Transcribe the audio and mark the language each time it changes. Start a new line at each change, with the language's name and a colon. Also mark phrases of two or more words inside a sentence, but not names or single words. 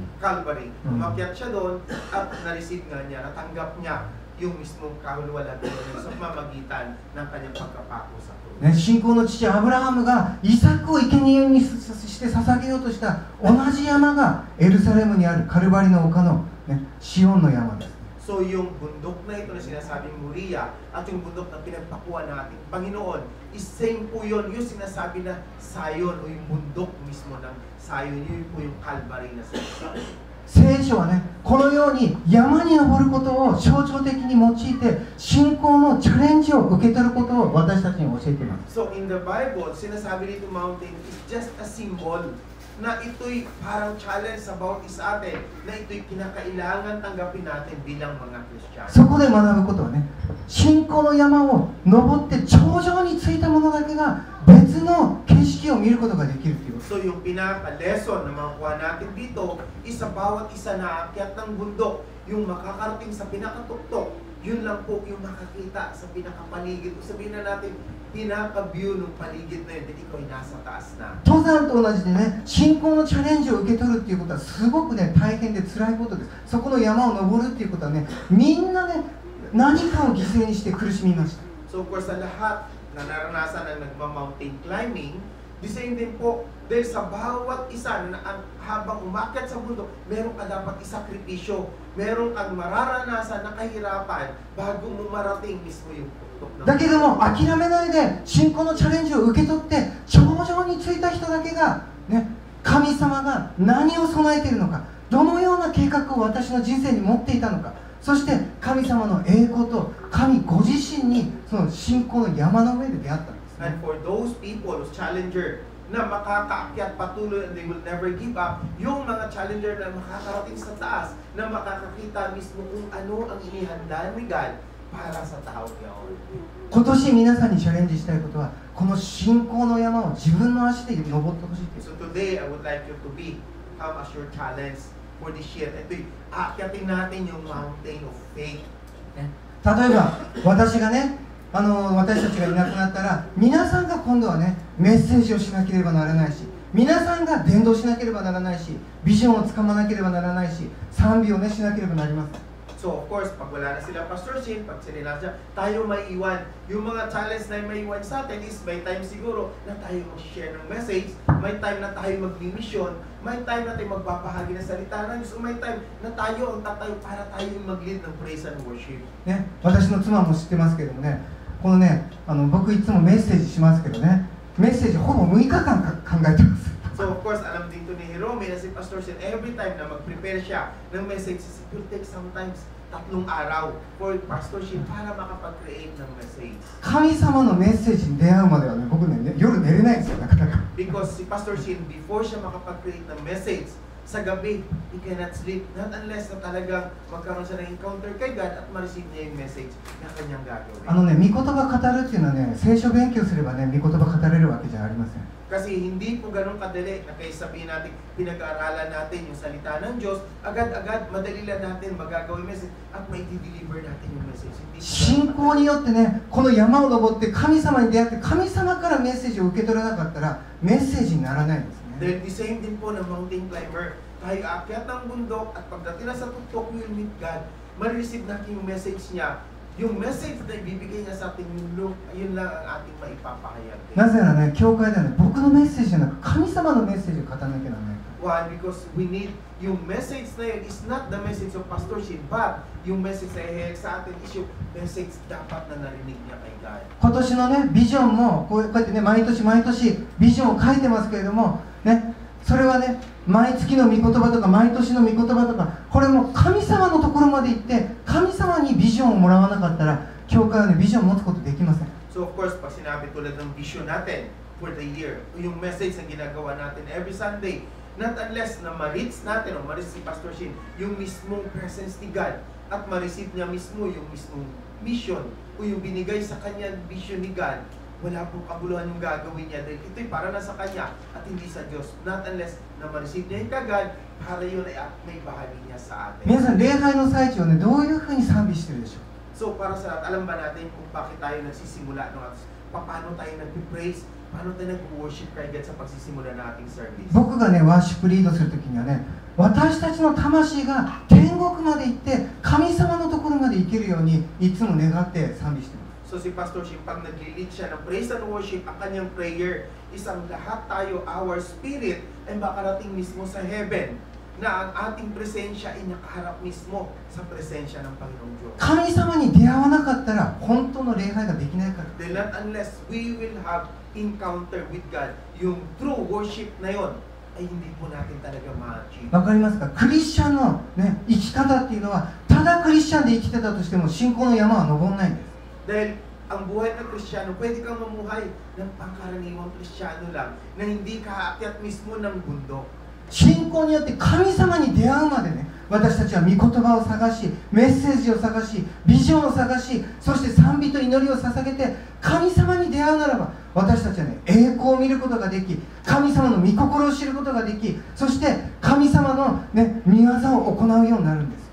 Filipino: Calvary. Umakyat siya doon at na-receive nga niya, natanggap niya yung mismong kahuluwalan sa mamagitan ng kanyang pagkapako sa krus.
Japanese: ね、信仰の父アブラハムがイサクを生贄にして捧げようとした同じ山がエルサレムにあるカルバリの丘の、ね、シオンの山です。
Filipino: So yung bundok na ito na sinasabing Moriah at yung bundok na pinagpakuan natin Panginoon,
English: is same
Filipino: po yun, yung sinasabi na Zion o yung bundok mismo ng Zion, yun po yung Calvary na sinasabi.
Japanese: 聖書はね、このように山に登ることを象徴的に用いて信仰のチャレンジを受け取ることを私たちに教えています。
English: So in the Bible,
Filipino: sinasabi dito
English: mountain is just a symbol
Filipino: na ito'y parang challenge sa bawat isa atin, na ito'y kinakailangan tanggapin natin bilang mga Kristiyano.
Japanese: そこで学ぶことはね、信仰の山を登って頂上に着いた者だけが別の景色を見ることができるということ。
Filipino: So yung pinaka-lesson na makuha natin dito is sa bawat isa na aakyat ng bundok, yung makakarating sa pinakatuktok, yun lang po yung makakita sa pinakapaligid. Sabihin na natin, pinaka-view ng paligid na yun, dito ikaw ay nasa taas na.
Japanese: 登山と同じでね、信仰のチャレンジを受け取るっていうことはすごくね、大変で辛いことです。そこの山を登るっていうことはね、みんなね、何かを犠牲にして苦しみました。
English: So of course,
Filipino: sa lahat na naranasan ng nagma-mountain climbing,
English: the same
Filipino: din po, dahil sa bawat isa na habang umakyat sa bundok, meron ka dapat isakripisyo, meron kang mararanasan na kahirapan bago mo marating mismo yung bundok.
Japanese: だけども諦めないで信仰のチャレンジを受け取って頂上に着いた人だけが、ね、神様が何を備えているのか、どのような計画を私の人生に持っていたのか、そして神様の栄光と神ご自身にその信仰の山の上で出会ったんですね。
English: And for those people, those challenger
Filipino: na makakaakyat patuloy
English: and they will never give up,
Filipino: yung mga challenger na makakarating sa taas, na makakakita mismo kung ano ang inihanda ni God para sa tao niyaon.
Japanese: 今年皆さんにチャレンジしたいことは、この信仰の山を自分の足で登ってほしいです。
English: So today, I would like you to become as your challenge for this year.
Filipino: Ito'y aakyatin natin yung mountain of faith.
Japanese: 例えば私がね、私たちがいなくなったら皆さんが今度はね、メッセージをしなければならないし、皆さんが伝道しなければならないし、ビジョンをつかまなければならないし、賛美をねしなければなりません。
English: So of course,
Filipino: pag wala na sila Pastor Shin, pag sila na siya, tayo maiiwan. Yung mga challenge na maiiwan sa atin is may time siguro na tayo mag-share ng message, may time na tayo mag-mission, may time na tayo magbabahagi ng salita ng Diyos, o may time na tayo ang tatayo para tayo yung mag-lead ng
English: praise and worship.
Japanese: ね、私の妻も知ってますけどもね、このね、僕いつもメッセージしますけどね、メッセージほぼ6日間考えてます。
English: So of course,
Filipino: alam dito ni Jerome na si Pastor Shin,
English: every time
Filipino: na mag-prepare siya ng message,
English: it will take sometimes 3
Filipino: araw for Pastor Shin para makapag-create ng message.
Japanese: 神様のメッセージに出会うまではね、僕ね、夜寝れないんですよ、なかなか。
Filipino: Because si Pastor Shin, before siya makapag-create ng message, sa gabi,
English: he cannot sleep, not unless
Filipino: na talagang magkaroon siya ng encounter kay God at ma-receive niya yung message na kanyang gagawin.
Japanese: ね、御言葉語るっていうのはね、聖書勉強すればね、御言葉語れるわけじゃありません。
Filipino: Kasi hindi po ganun kadali na kaya sabihin natin, pinag-aaralan natin yung salita ng Diyos, agad-agad, madali lang natin magagawin message at mai-deliver natin yung message.
Japanese: 信仰によってね、この山を登って神様に出会って、神様からメッセージを受け取らなかったら、メッセージにならないんですね。
English: Then the same
Filipino: din po ng
English: mountain climber.
Filipino: Tayo aakyat ng bundok at pagdating na sa tuktok,
English: we will meet God,
Filipino: ma-receive natin yung message niya. Yung message na ibibigay niya sa atin, yun lang ang ating maipapahayag.
Japanese: なぜならね、教会ではね、僕のメッセージじゃなく神様のメッセージを語らなきゃならない。
English: One, because we need,
Filipino: yung message na yun
English: is not the message of Pastor Shin, but
Filipino: yung message na ihayag sa atin is yung message dapat na narinig niya kay God.
Japanese: 今年のね、ビジョンもこうやってね、毎年毎年ビジョンを書いてますけれども、ね、それはね、毎月の御言葉とか毎年の御言葉とか、これも神様のところまで行って神様にビジョンをもらわなかったら教会はね、ビジョンを持つことできません。
English: So of course,
Filipino: pag sinabi tulad ng vision natin
English: for the year,
Filipino: yung message na ginagawa natin
English: every Sunday, not unless
Filipino: na ma-reach natin o ma-receive si Pastor Shin yung mismong presence ni God at ma-receive niya mismo yung mismong mission o yung binigay sa kanya vision ni God, wala pong kabuluhan yung gagawin niya dahil ito'y para na sa kanya at hindi sa Diyos.
English: Not unless
Filipino: na ma-receive niya yung kagad, para yun ay may bahagi niya sa atin.
Japanese: 皆さん、礼拝の最中をね、どういうふうに賛美してるでしょう。
Filipino: So para sa lahat, alam ba natin kung bakit tayo nagsisimula ng paano tayo nag-praise, paano tayo nag-worship kay God sa pagsisimula ng ating service?
Japanese: 僕がね、ワーシップリードするときにはね、私たちの魂が天国まで行って神様のところまで行けるようにいつも願って賛美してます。
Filipino: So si Pastor Shin, pag nag-lead siya ng
English: praise and worship,
Filipino: ang kanyang prayer, isang lahat tayo,
English: our spirit,
Filipino: ay makarating mismo sa heaven, na ang ating presensya ay nakaharap mismo sa presensya ng Panginoong Diyos.
Japanese: 神様に出会わなかったら本当の礼拝ができないから。
English: Then not unless we will have encounter with God,
Filipino: yung true worship na yon ay hindi po natin talaga ma-achieve.
Japanese: わかりますか？クリスチャンの、ね、生き方っていうのは、ただクリスチャンで生きてたとしても信仰の山は登らないんです。 Dahil ang buhay ng Kristiyano, pwede kang mamuhay ng pangkaraniwang Kristiyano lang na hindi ka aakyat mismo ng bundok. 信仰によって神様に出会うまでね、私たちは御言葉を探し、メッセージを探し、ビジョンを探し、そして賛美と祈りを捧げて神様に出会うならば、私たちはね、栄光を見ることができ、神様の御心を知ることができ、そして神様の、ね、御業を行うようになるんです。